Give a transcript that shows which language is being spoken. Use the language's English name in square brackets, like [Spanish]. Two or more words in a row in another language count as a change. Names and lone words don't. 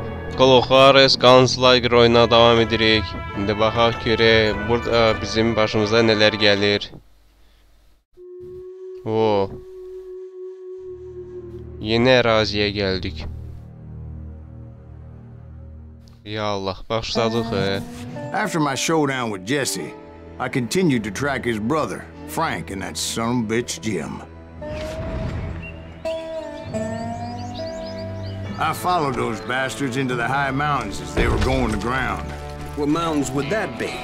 [Azerbaijani] Juarez Gunslinger oyuna davam edirik. İndi baxaq görək burada bizim başımıza nələr gəlir. Yeni əraziyə gəldik. [Arabic] Ya Allah, [Azerbaijani] başladıq. [English] After my showdown with Jesse, I continued to track his brother, Frank, and that son of a bitch Jim. I followed those bastards into the high mountains as they were going to ground. What mountains would that be?